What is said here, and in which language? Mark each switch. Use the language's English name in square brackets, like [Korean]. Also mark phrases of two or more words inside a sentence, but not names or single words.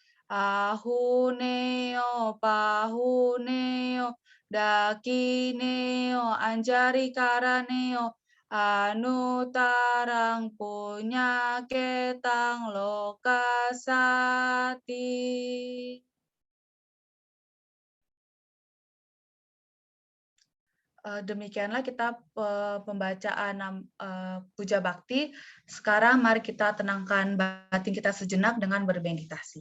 [Pali] Ahuneo pahuneo dakineo anjari karaneo anutarang punya ketang lokasati. [Indonesian] Demikianlah kita pembacaan puja bakti. Sekarang mari kita tenangkan batin kita sejenak dengan bermeditasi.